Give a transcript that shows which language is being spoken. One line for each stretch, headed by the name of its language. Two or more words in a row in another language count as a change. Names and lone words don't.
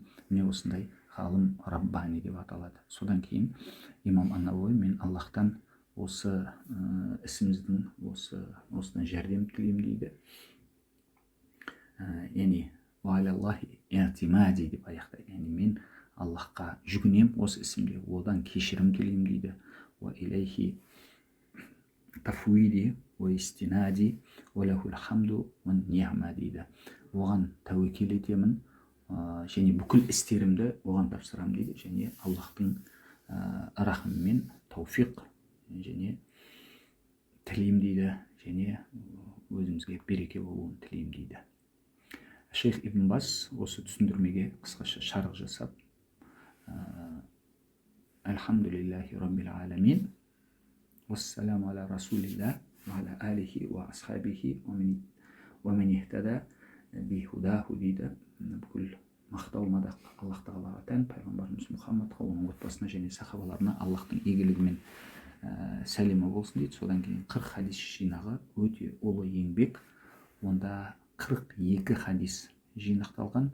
Kazakh: Міне осындай ғалым Раббани деп аталады. Содан кейін имам ан-Науауи, мен Аллахтан осы ісіміздің осыдан жәрдем тілеймін дейді. Яғни
Arabic: وعلى الله اعتمادي
Kazakh: деп аяқтайды. Яғни мен Аллахқа жүгінем осы ісімде, одан кешірім тілеймін дейді.
Arabic: وإليه تفويضي واستنادي وله الحمد والنعمة дейді.
Kazakh: Оған тәуекел етемін және бүкіл істерімді оған тапсырамын дейді. Және Аллахтың рахымымен тауфиқ және тілеймін дейді, және өзімізге береке болуын тілеймін дейді. Шейх Ибн Бас осы түсіндірмеге қысқаша шарх жасап,
Arabic: الحمد لله رب العالمين والسلام على رسول الله وعلى آله وأصحابه ومن اهتدى بهداه дейді.
Kazakh: Бүкіл мақтау мадақ Аллах тағалаға тән, пайғамбарымыз Мұхаммадқа, оның отбасына және сахабаларына Аллахтың игілігімен сәлемі болсын дейді. Содан кейін 40 хадис жинағы өте ұлы еңбек. Онда 42 хадис жинақталған.